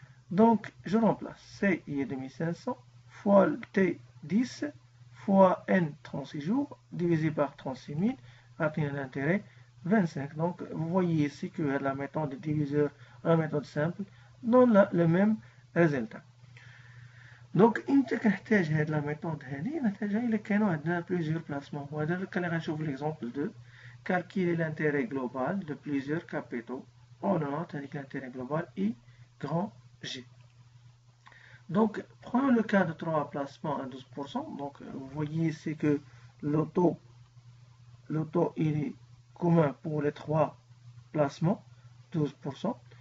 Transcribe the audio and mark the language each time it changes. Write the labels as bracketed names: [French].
[French] Donc, je remplace C, il est 2500, fois T, 10, fois N, 36 jours, divisé par 36 000, obtenir l'intérêt, 25. Donc, vous voyez ici que la méthode de diviseur, la méthode simple, donne le même résultat. [Arabic] دونك امتى كنحتاج هاد لا ميثود هادي؟ نحتاجها الا كانوا عندنا بليزيور بلاسمون. وهذا اللي غنشوف [French] ليكزومبل دو calculer l'intérêt global de plusieurs capitaux. On note avec l'intérêt global I grand G. Donc, prenons le cas de 3 placements à 12%. Donc, vous voyez, c'est que l'auto il est commun pour les 3 placements, 12%.